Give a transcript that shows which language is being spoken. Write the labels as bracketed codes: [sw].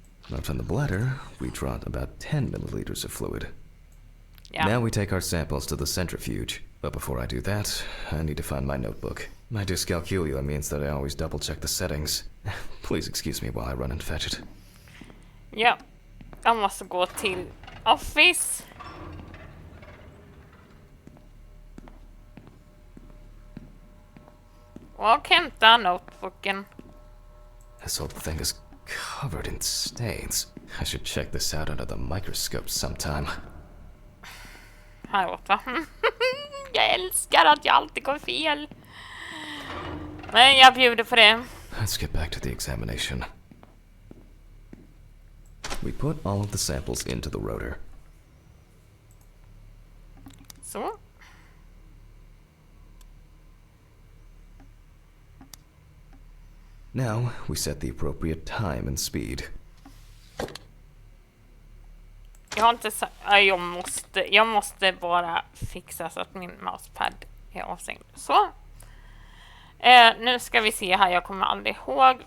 [en] Left on the bladder, we draw about 10 milliliters of fluid. Yeah. Now we take our samples to the centrifuge. But before I do that, I need to find my notebook. My dyscalculia means that I always double-check the settings. Please excuse me while I run and fetch it. [sv] Ja, jag måste gå till Office. Och hämta notebooken. [en] This old thing is covered in stains. I should check this out under the microscope sometime. [sv] Här borta. Jag älskar att jag alltid går fel. Men jag bjuder på det. [en] Let's get back to the examination. We put all of the samples into the rotor. [sv] Så. [en] Now we set the appropriate time and speed. [sv] Jag har inte jag måste bara fixa så att min mousepad är avstängd. Så. Nu ska vi se här, jag kommer aldrig ihåg.